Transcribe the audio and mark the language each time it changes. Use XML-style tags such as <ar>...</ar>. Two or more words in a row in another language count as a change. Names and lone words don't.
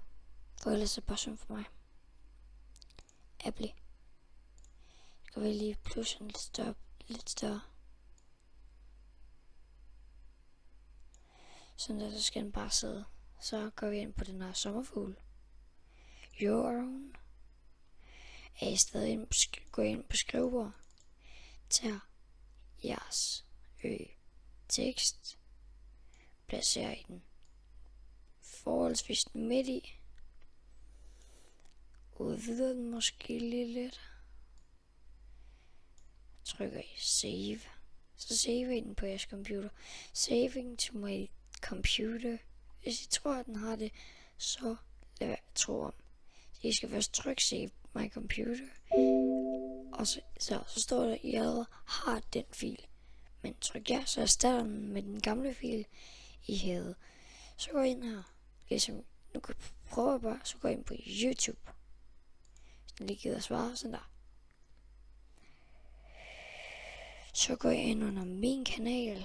<da>For ellers er det bare synd for mig. Apple. Skal vi lige plusse en lidt større. Sådan der, så skal den bare sidde. Så går vi ind på den her sommerfugl.</da> <en>Your own.</en> <da>Er I stadig gå ind på skrivebord. Tag jeres tekst. Placerer I den forholdsvis midt i. Udvider den måske lige lidt. Trykker I save. Så saver I den på jeres computer.</da> <en>Saving to my computer.</en> <da>Hvis I tror, at den har det, så lad være at tro om. I skal først trykke</da> <en>save my computer.</en> <da>Og så står der, at I allerede har den fil. Men tryk ja, så erstatter den med den gamle fil, I havde. Så går I ind her. Ligesom, nu kan jeg prøve bare, så går I ind på YouTube. Hvis den lige gider svare, sådan der. Så går jeg ind under min kanal.</da>